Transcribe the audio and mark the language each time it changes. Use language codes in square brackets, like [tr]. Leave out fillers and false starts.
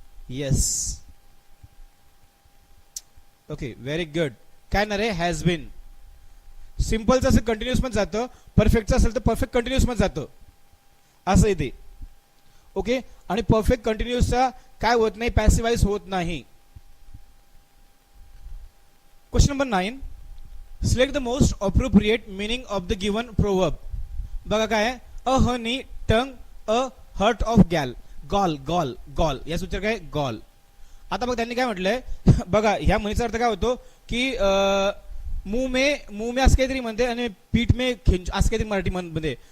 [en] Yes, okay very good. [mr] काय येणार आहे, [en] Has been. [mr] सिंपलचं असेल कंटिन्युअस मध्ये जातं, परफेक्टचं असेल तर परफेक्ट कंटिन्युअस मध्ये जातं, असं येते. ओके, आणि परफेक्ट कंटिन्युअसचा काय होत नाही, पॅसिव्ह वॉइस होत नाही. [en] Question number 9, select the most appropriate meaning of the given proverb. [mr] बघा काय आहे, [en] a honey tongue a heart of gall, gall gall gall, [mr] या सूत्र काय, [en] Gall. [mr] आता बघ त्यांनी काय म्हटलंय, बघा ह्या म्हणीचा अर्थ काय होतो की [hi] मुंह में [mr] असं काहीतरी म्हणते आणि [hi] पीठ में खिंच [mr] असं काहीतरी मराठी मध्ये.